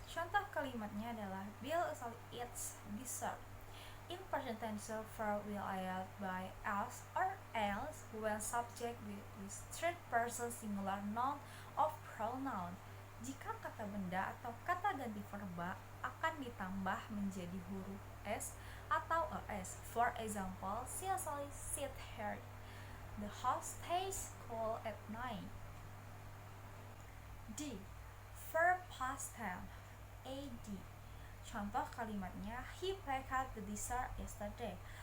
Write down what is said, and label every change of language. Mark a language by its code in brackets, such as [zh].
[id] Contoh kalimatnya adalah [en] Bill eats dessert. In present tense, verb will add by as or else when subject with third person singular noun of pronoun. [id] Jika kata benda atau kata ganti verba akan ditambah menjadi huruf S atau ES. [en] For example, she usually sit here. The house stays cool at night. D. Verb past tense. AD. [id] Contoh kalimatnya [en] he packed the dessert yesterday.